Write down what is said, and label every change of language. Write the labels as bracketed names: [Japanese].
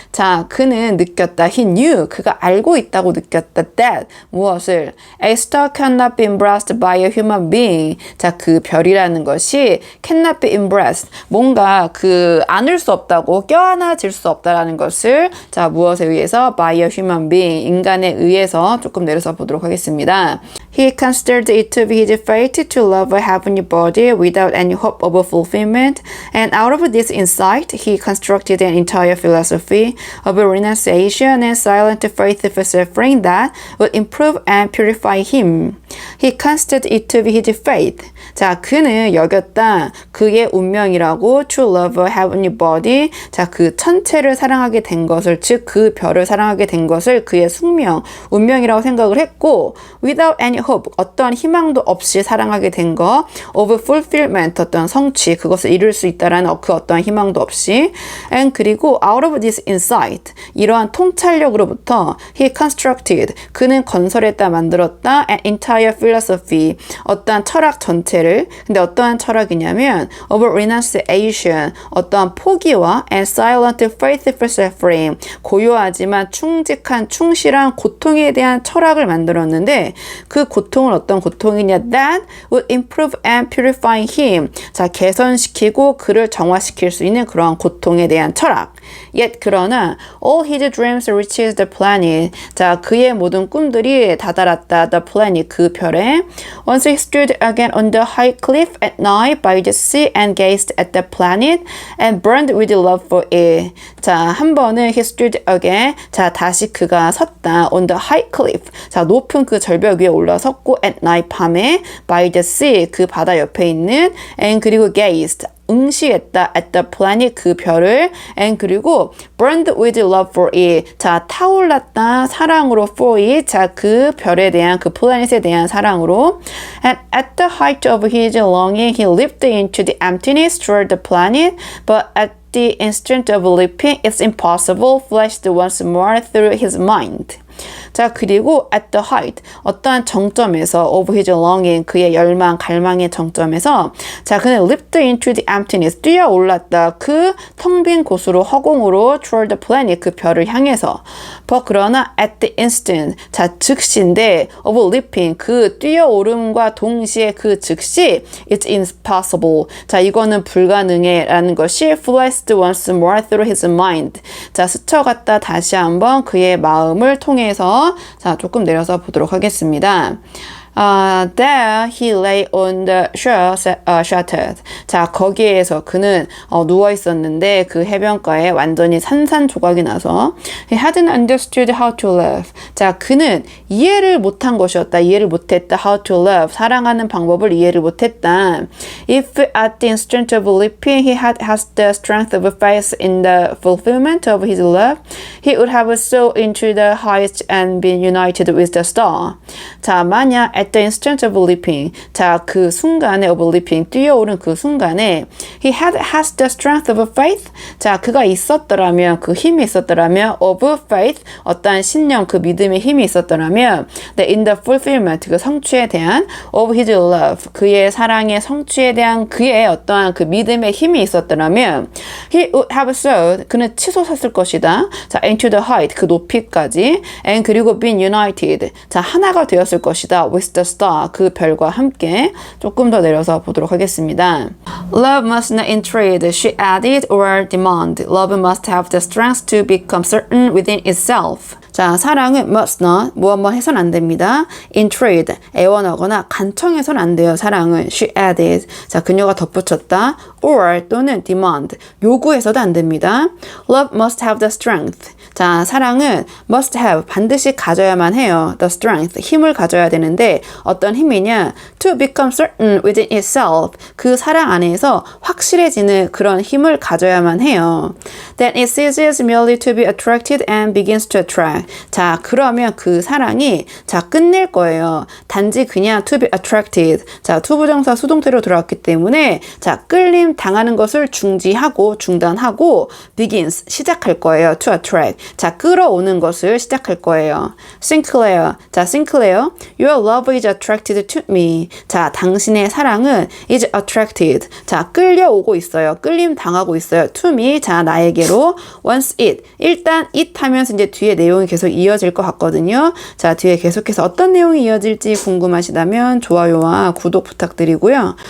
[Korean] 자, 그는 느꼈다. [English] He knew. [Korean] 그가 알고 있다고 느꼈다. [English] That. [Korean] 무엇을? [English] A star cannot be embraced by a human being. [Korean] 자, 그 별이라는 것이 [English] cannot be embraced. [Korean] 뭔가 그 안을 수 없다고 껴안아질 수 없다라는 것을 자, 무엇에 의해서? [English] By a human being. [Korean] 인간에 의해서 조금 내려서 보도록 하겠습니다. [English] He considered it to be his fate to love a heavenly body without any hope of fulfillment. And out of this insight, he constructed an entire philosophy of renunciation and silent faith for suffering that would improve and purify him. He considered it to be his fate. [Korean] 자, 그는 여겼다. 그의 운명이라고 [English] to love a heavenly body. [Korean] 자, 그 천체를 사랑하게 된 것을, 즉 그 별을 사랑하게 된 것을 그의 숙명, 운명이라고 생각을 했고 [English] without any hope, [Korean] 어떠한 희망도 없이 사랑하게 된 것 [English] of fulfillment, [Korean] 어떤 성취, 그것을 이룰 수 있다라는 그 어떠한 희망도 없이 and 그리고 [English] out of this insight, [Korean] 이러한 통찰력으로부터 [English] he constructed, [Korean] 그는 건설했다, 만들었다 [English] an entire philosophy, [Korean] 어떠한 철학 전체를. 근데 어떠한 철학이냐면 [English] of renunciation, [Korean] 어떠한 포기와 [English] and silent faith for suffering, [Korean] 고요하지만 충직한 충실한 고통에 대한 철학을 만들었는데 그 고통은 어떤 고통이냐? [English] That would improve and purify him. [Korean] 자, 개선시키고 그를 정화시킬 수 있는 그러한 고통에 대한 철학. [English] Yet [Korean] 그러나 [English] all his dreams reached the planet. [Korean] 자, 그의 모든 꿈들이 다다랐다. [English] The planet, [Korean] 그 별에. [English] Once he stood again on the high cliff at night by the sea and gazed at the planet and burned with love for it. [Korean] 자, 한 번은 [English] he stood again. [Korean] 자, 다시 그가 섰다. [English] On the high cliff. [Korean] 자, 높은 그 절벽 위에 올라섰고 [English] at night, [Korean] 밤에 [English] by the sea, [Korean] 그 바다 옆에 있는 and 그리고 gazed, 응시했다 [English] at the planet, [Korean] 그 별을 and 그리고 [English] burned with love for it. [Korean] 자, 타올랐다 사랑으로 [English] for it. [Korean] 자, 그 별에 대한 그 플래닛에 대한 사랑으로 [English] and at the height of his longing he leaped into the emptiness toward the planet but at the instant of leaping it's impossible flashed once more through his mind. [Korean] 자, 그리고 [English] at the height, [Korean] 어떠한 정점에서 [English] of his longing, [Korean] 그의 열망, 갈망의 정점에서 자, 그는 [English] leaped into the emptiness, [Korean] 뛰어올랐다. 그 텅 빈 곳으로, 허공으로 [English] toward the planet, [Korean] 그 별을 향해서. but 그러나 [English] at the instant, [Korean] 자, 즉시인데 [English] of leaping, [Korean] 그 뛰어오름과 동시에 그 즉시 [English] it's impossible. [Korean] 자, 이거는 불가능해 라는 것이 [English] flashed once more through his mind. [Korean] 자, 스쳐갔다 다시 한번 그의 마음을 통해서 자, 조금 내려서 보도록 하겠습니다. [English] There he lay on the shore, shattered. [Korean] 자, 거기에서 그는 누워 있었는데 그 해변가에 완전히 산산조각이 나서 [English] he hadn't understood how to love. [Korean] 자, 그는 이해를 못한 것이었다. 이해를 못했다. [English] How to love. [Korean] 사랑하는 방법을 이해를 못했다. [English] If at the instant of leaping he had the strength of faith in the fulfillment of his love, he would have soared into the heights and been united with the star. 자, 만약 at the instant of leaping. [Korean] 자, 그 순간에 [English] of leaping, [Korean] 뛰어오른 그 순간에 [English] he has the strength of faith. [Korean] 자, 그가 있었더라면, 그 힘이 있었더라면 [English] of faith, [Korean] 어떠한 신념, 그 믿음의 힘이 있었더라면 [English] in the fulfillment, [Korean] 그 성취에 대한 [English] of his love, [Korean] 그의 사랑의 성취에 대한 그의 어떠한 그 믿음의 힘이 있었더라면 [English] he would have soared, [Korean] 그는 치솟았을 것이다. 자, [English] into the height, [Korean] 그 높이까지 and 그리고 [English] been united, [Korean] 자, 하나가 되었을 것이다. [English] with the star, [Korean] 그 별과 함께. 조금 더 내려서 보도록 하겠습니다. [English] Love must not entreat, she added, or demand. Love must have the strength to become certain within itself. [Korean] 자, 사랑은 [English] must not, [Korean] 무엇 해서는 안 됩니다. intrude, 애원하거나 간청해서는 안 돼요. 사랑은 [English] she added. [Korean] 자, 그녀가 덧붙였다. or 또는 [English] demand, [Korean] 요구해서도 안 됩니다. [English] Love must have the strength. [Korean] 자, 사랑은 [English] must have, [Korean] 반드시 가져야만 해요. [English] The strength, [Korean] 힘을 가져야 되는데 어떤 힘이냐? [English] To become certain within itself. [Korean] 그 사랑 안에서 확실해지는 그런 힘을 가져야만 해요. [English] Then it ceases merely to be attracted and begins to attract. [Korean] 자, 그러면 그 사랑이 자, 끝낼 거예요. 단지 그냥 [English] to be attracted. [Korean] 자, to 부정사 수동태로 들어왔기 때문에 자, 끌림 당하는 것을 중지하고 중단하고 begins, 시작할 거예요. [English] To attract. [Korean] 자, 끌어오는 것을 시작할 거예요. Sinclair. 자, Sinclair. [English] Your love is attracted to me. [Korean] 자, 당신의 사랑은 [English] is attracted. [Korean] 자, 끌려오고 있어요. 끌림 당하고 있어요. [English] To me. [Korean] 자, 나에게로. [English] Once it. [Korean] 일단 it 하면서 이제 뒤에 내용이 계속 이어질 것 같거든요. 자, 뒤에 계속해서 어떤 내용이 이어질지 궁금하시다면 좋아요와 구독 부탁드리고요.